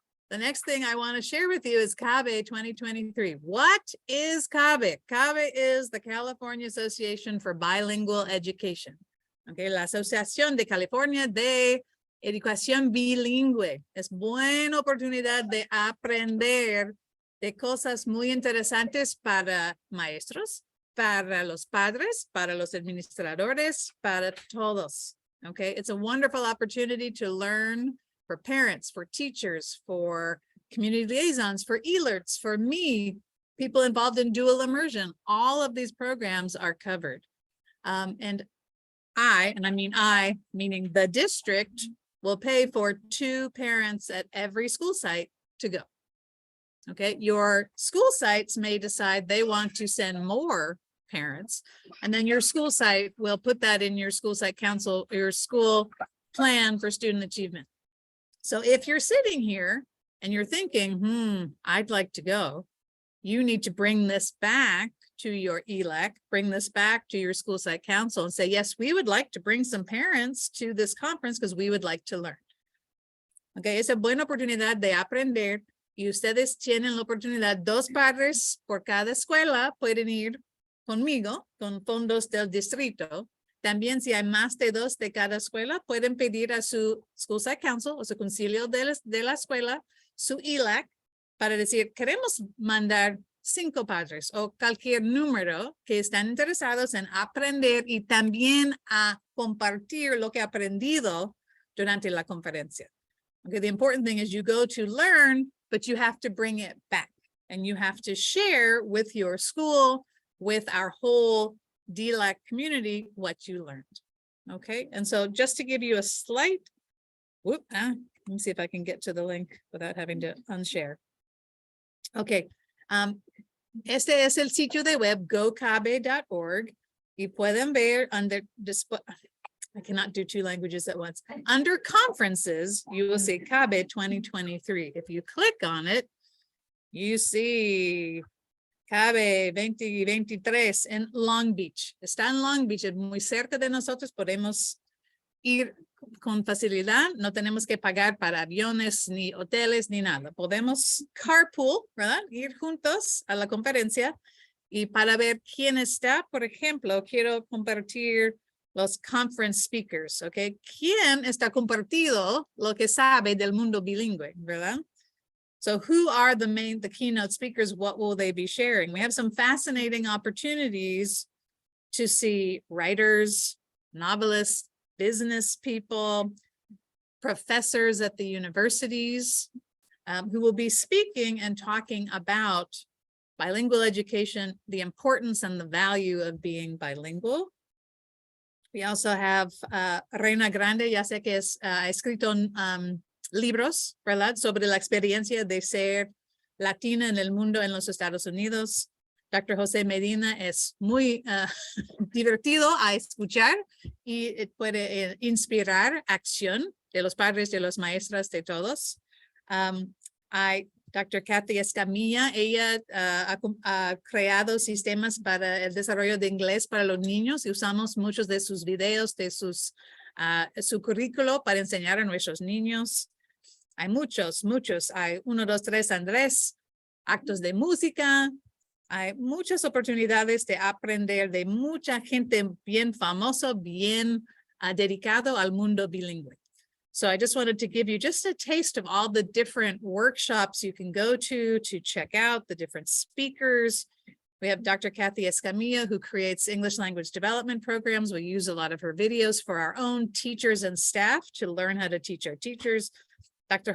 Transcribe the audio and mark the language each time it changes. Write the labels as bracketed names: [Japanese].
[English] The next thing I want to share with you is CABE 2023. What is CABE? CABE is the California Association for Bilingual Education. [Spanish] Okay, la Asociación de California de Educación Bilingüe. Es buena oportunidad de aprender de cosas muy interesantes para maestros, para los padres, para los administradores, para todos. [English] Okay, it's a wonderful opportunity to learn for parents, for teachers, for community liaisons, for alerts, for me, people involved in dual immersion. All of these programs are covered. And I meaning the district, will pay for 2 parents at every school site to go. Okay, your school sites may decide they want to send more parents, and then your school site will put that in your school site council, your school plan for student achievement. So if you're sitting here and you're thinking, I'd like to go, you need to bring this back to your ELAC, bring this back to your school site council and say, yes, we would like to bring some parents to this conference because we would like to learn. [Spanish] Okay, es una buena oportunidad de aprender y ustedes tienen la oportunidad, 2 padres por cada escuela pueden ir conmigo, con fondos del distrito. También si hay más de 2 de cada escuela, pueden pedir a su School Site Council o su concilio de la escuela, su ELAC, para decir, queremos mandar 5 padres o cualquier número que están interesados en aprender y también a compartir lo que ha aprendido durante la conferencia. Okay, the important thing is you go to learn, but you have to bring it back and you have to share with your school, with our whole DELAC community, what you learned. [English] Okay, and so just to give you a slight, let me see if I can get to the link without having to unshare. [Spanish] Okay, este es el sitio de web, gocabe.org, y pueden ver [English] under display. I cannot do 2 languages at once. Under conferences, you will see CABE 2023. If you click on it, you see CABE 2023 en Long Beach. [Spanish] Está en Long Beach, es muy cerca de nosotros, podemos ir con facilidad, no tenemos que pagar para aviones, ni hoteles, ni nada. Podemos carpool, ¿verdad? Ir juntos a la conferencia y para ver quién está, por ejemplo, quiero compartir los [English] conference speakers, [Spanish] ¿ok? ¿Quién está compartido lo que sabe del mundo bilingüe, verdad? [English] So who are the keynote speakers? What will they be sharing? We have some fascinating opportunities to see writers, novelists, business people, professors at the universities who will be speaking and talking about bilingual education, the importance and the value of being bilingual. We also have [Spanish] Reina Grande, ya sé que ha escrito libros, ¿verdad? Sobre la experiencia de ser latina en el mundo en los Estados Unidos. Dr. José Medina es muy divertido a escuchar y puede inspirar acción de los padres, de los maestras, de todos. Hay Dr. Kathy Escamilla, ella ha creado sistemas para el desarrollo de inglés para los niños y usamos muchos de sus videos, de su currículo para enseñar a nuestros niños. Hay muchos. Hay 1, 2, 3, Andrés, actos de música. Hay muchas oportunidades de aprender de mucha gente bien famosa, bien dedicado al mundo bilingüe. [English] So I just wanted to give you just a taste of all the different workshops you can go to check out the different speakers. We have Dr. Kathy Escamilla, who creates English language development programs. We use a lot of her videos for our own teachers and staff to learn how to teach our teachers. Dr.